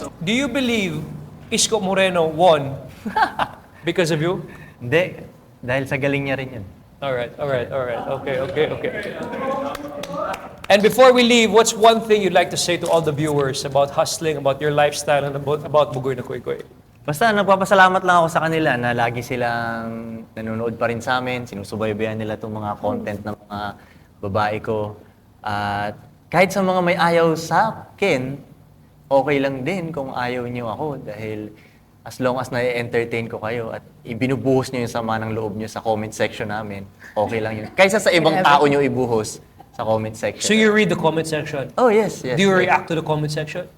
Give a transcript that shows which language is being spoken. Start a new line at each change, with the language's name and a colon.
English: Do you believe Isko Moreno won because of you?
Filipino: Hindi. Dahil sa galing niya rin yun.
English: Alright. Okay. And before we leave, what's one thing you'd like to say to all the viewers about hustling, about your lifestyle, and about Bugoy na Kuy-Kuy?
Filipino: Basta nagpapasalamat lang ako sa kanila na lagi silang nanonood pa rin sa amin, sinusubaybayan nila itong mga content ng mga babae ko. At kahit sa mga may ayaw sa akin, okay lang din kung ayaw niyo ako dahil
English: as long as
Filipino: na-entertain ko kayo at ibinubuhos niyo yung sama ng loob niyo sa comment section namin, okay lang yun. Kaysa sa ibang tao niyo ibuhos sa comment section.
English: So you read the comment section? Oh, yes, yes. Do you yes. react to the comment section?